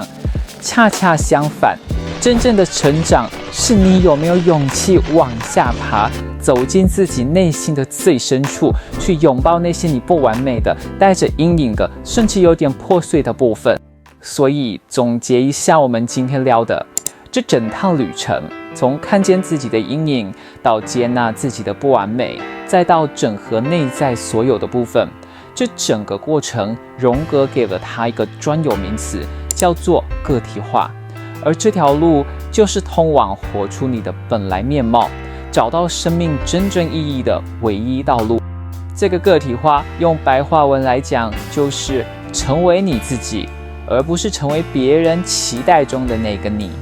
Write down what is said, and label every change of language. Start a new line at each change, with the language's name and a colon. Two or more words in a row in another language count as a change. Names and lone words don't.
Chinese: 恰恰相反，真正的成長是你有沒有勇氣往下爬，走進自己內心的最深處，去擁抱那些你不完美的、帶着陰影的，甚至有點破碎的部分。所以總結一下我們今天聊的這整趟旅程，從看見自己的陰影，到接納自己的不完美，再到整合內在所有的部分，這整個過程，榮格給了他一個專有名詞，叫做個體化。而這條路就是通往活出你的本來面貌，找到生命真正意義的唯一道路。這個個體化，用白話文來講，就是成為你自己，而不是成為別人期待中的那個你。